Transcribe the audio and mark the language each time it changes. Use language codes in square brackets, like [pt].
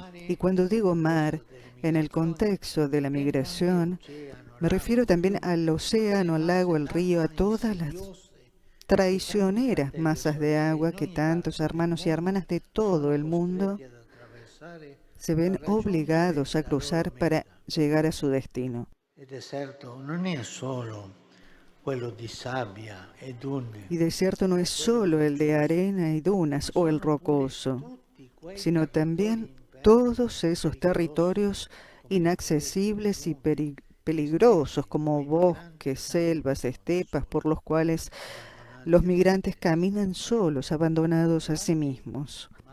[es] Y cuando digo mar, en el contexto de la migración, me refiero también al océano, al lago, al río, a todas las traicioneras masas de agua que tantos hermanos y hermanas de todo el mundo se ven obligados a cruzar para llegar a su destino. [it] Il deserto non è solo quello di sabbia e dune. [es] Y desierto no es solo el de arena y dunas o el rocoso, sino también todos esos territorios inaccesibles y peligrosos como bosques, selvas, estepas, por los cuales los migrantes caminan solos, abandonados a sí mismos.